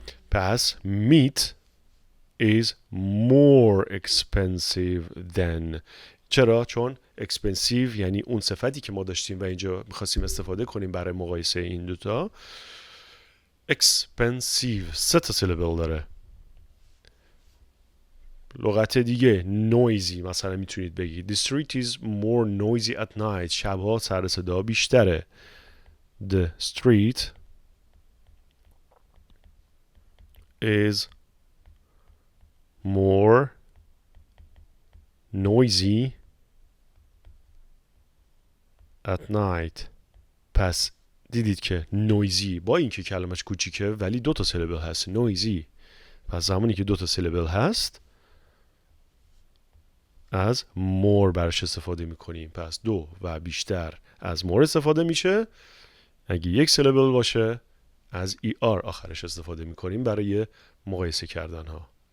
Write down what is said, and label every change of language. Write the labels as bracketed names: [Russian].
[English] پس meat is more expensive than. [Persian] چرا؟ چون expensive یعنی اون صفتی که ما داشتیم و اینجا میخواستیم استفاده کنیم برای مقایسه این دوتا. expensive 3 تا سیلبل داره. لغت دیگه [English] noisy [Persian] مثلا میتونید بگید [English] the street is more noisy at night. [Persian] شبها سر صدا بیشتره. [English] the street is more noisy at night. [Persian] پس دیدید که noisy با اینکه کلمش کوچیکه ولی 2 تا سیلبل هست. [English] noisy. [Persian] پس زمانی که 2 تا سیلبل هست از more برش استفاده میکنیم. پس 2 و بیشتر از more استفاده میشه. اگه 1 سیلبل باشه از er آخرش استفاده میکنیم برای مقایسه کردن ها.